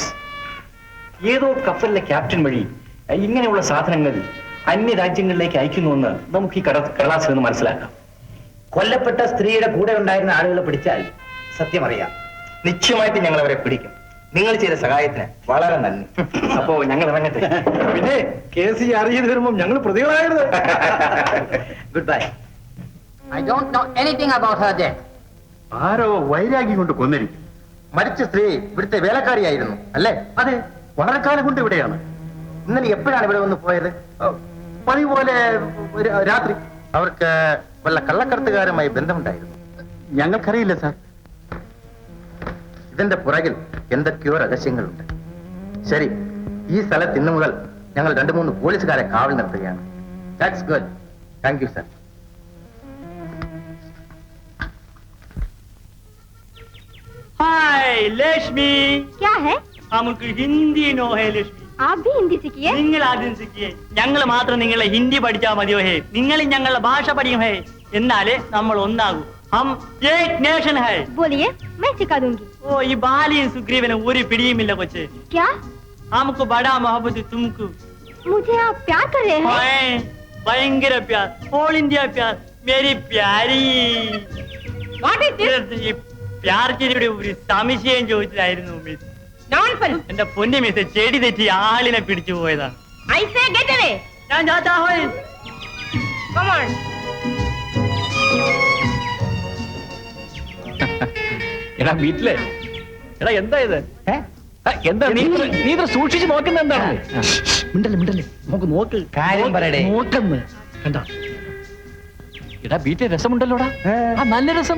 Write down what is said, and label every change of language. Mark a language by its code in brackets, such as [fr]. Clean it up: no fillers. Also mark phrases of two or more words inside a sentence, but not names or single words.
[ml] ഏതോ കപ്പലിലെ ക്യാപ്റ്റൻ വഴി ഇങ്ങനെയുള്ള സാധനങ്ങൾ അന്യ രാജ്യങ്ങളിലേക്ക് അയക്കുന്നുവെന്ന് നമുക്ക് ഈ കടലാസിൽ നിന്ന് മനസ്സിലാക്കാം. കൊല്ലപ്പെട്ട സ്ത്രീയുടെ കൂടെ ഉണ്ടായിരുന്ന ആളുകളെ പിടിച്ചാൽ സത്യം അറിയാം. നിശ്ചയമായിട്ട് ഞങ്ങൾ അവരെ പിടിക്കും. നിങ്ങൾ ചെയ്ത സഹായത്തിന് വളരെ നന്ദി. അപ്പോ ഞങ്ങൾ ഇറങ്ങട്ടെ. പിന്നെ കേസ് അറിയത് വരുമ്പോ ഞങ്ങൾ പ്രതികളായിരുന്നു. [en] Good bye. I don't know anything about her death. [ml] ആരോ വൈരാഗ്യം കൊണ്ട് കൊന്നിരിക്കും. മരിച്ച സ്ത്രീ ഇവിടുത്തെ വേലക്കാരിയായിരുന്നു അല്ലേ? അതെ, വളരെ കാലം കൊണ്ട് ഇവിടെയാണ്. ഇന്നലെ എപ്പോഴാണ് ഇവിടെ വന്ന് പോയത്? പതിവ് പോലെ രാത്രി. അവർക്ക് വല്ല കള്ളക്കടത്തുകാരുമായി ബന്ധമുണ്ടായിരുന്നു? ഞങ്ങൾക്കറിയില്ല സാർ. ഇതിന്റെ പുറകിൽ എന്തൊക്കെയോ രഹസ്യങ്ങളുണ്ട്. ശരി, ഈ സ്ഥലത്ത് ഇന്നു മുതൽ ഞങ്ങൾ 2-3 പോലീസുകാരെ കാവൽ നിർത്തുകയാണ്. [en] That's good. Thank you sir. [hi] हाय लक्ष्मी. क्या है? [ml] നമുക്ക് ഹിന്ദി നോ ഹേ ലക്ഷ്മി. [hi] आप भी हिंदी सीखिए. [ml] നിങ്ങൾ ആദ്യം സിക്കിയേ. ഞങ്ങൾ മാത്രം നിങ്ങളെ ഹിന്ദി പഠിച്ചാൽ മതിയോ ഹേ? നിങ്ങൾ ഞങ്ങളുടെ ഭാഷ പഠിക്കും ഹേ. എന്നാലേ നമ്മൾ ഒന്നാകൂ. [hi] हम एक नेशन है. बोलिए, मैं सिखा दूंगी. [ml] ഓ ഈ ബാലിയും സുഗ്രീവനും ഒരു പിടിയുമില്ല കൊച്ചേ. [hi] क्या? [ml] നമുക്ക് [hi] बड़ा मोहब्बत [ml] തുമക്കു. [hi] मुझे आप प्यार कर रहे हैं? [ml] ഹായ് ഭയങ്കര പ്യാർ. [en] All India [ml] പ്യാർ. [hi] मेरी प्यारी. [en] What is this? [ml] ഈ പ്യാർക്കിയുടെ ഒരു സംശയം ചോദിച്ചതായിരുന്നു മിസ്. [en] Nonsense. [ml] എന്റെ പൊന്നു മിസ് ചെടി തെറ്റി ആളിനെ പിടിച്ചു പോയതാണ്. [en] I say get away. [ml] ഞാൻ [hi] जाता हूं. [en] Come on. [ml] എടാ വീട്ടിലെ എടാ എന്താ ഇത്? എന്താ നീ ഇത് സൂക്ഷിച്ച് നോക്കുന്ന എന്താണ്? മിണ്ടല്ലേ നമുക്ക് നോക്ക്. കാര്യം പറയടേ. നോക്കെന്ന് കണ്ടോ? എടാ വീട്ടിലെ രസമുണ്ടല്ലോടാ. ആ നല്ല രസം.